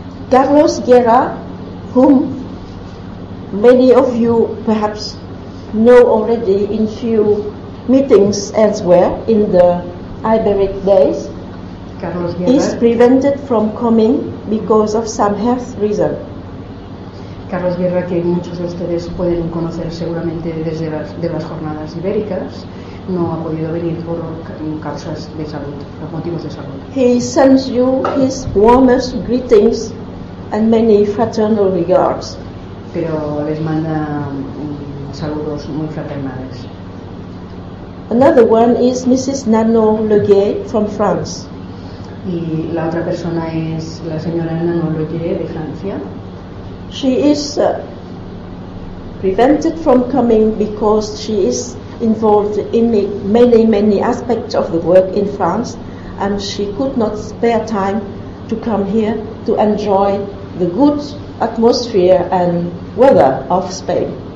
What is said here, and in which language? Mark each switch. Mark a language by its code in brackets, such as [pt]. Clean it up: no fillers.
[en] Carlos Guerra, whom many of you perhaps know already in few meetings elsewhere in the Iberic days, [es] Carlos Guerra [en] is prevented from coming because of some health reason. [es] Carlos Guerra, que muchos de ustedes pueden conocer seguramente desde las jornadas ibéricas, no ha podido venir por causas de salud, por motivos de salud. [en] He sends you his warmest greetings and many fraternal regards. [es] Pero les manda saludos muy fraternales. [en] Another one is Mrs. Nano Leguet from France. [es] Y la otra persona es la señora Nano Leguet de Francia. [en] She is prevented from coming because she is involved in many, many aspects of the work in France, and she could not spare time to come here to enjoy the good atmosphere and weather of Spain.